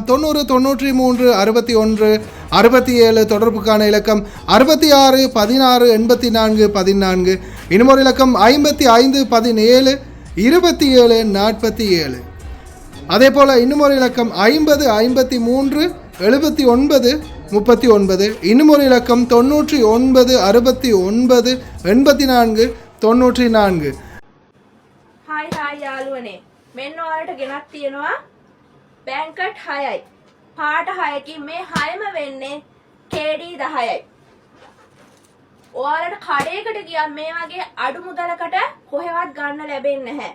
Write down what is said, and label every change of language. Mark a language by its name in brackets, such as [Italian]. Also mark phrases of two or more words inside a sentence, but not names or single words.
[Tamil] 90 93 61 67 தொடர்புக்கான இலக்கம் 66 16 84 14. இன்னும் ஒரு இலக்கம் 55 17 27 47. அதே போல் இன்னும் ஒரு இலக்கம் 50 53 79 39. இன்னும் ஒரு இலக்கம் 99 69 84 94. [Sinhala] හායි යාළුවනේ, මෙන්න ඔයාලට ගෙනත් තියෙනවා බැංකට් 6යි. පාට 6කින් මේ 6ම වෙන්නේ KD 10යි. ඔයාලට කඩේකට ගියත් මේ වගේ අඩු මුදලකට කොහෙවත් ගන්න ලැබෙන්නේ නැහැ.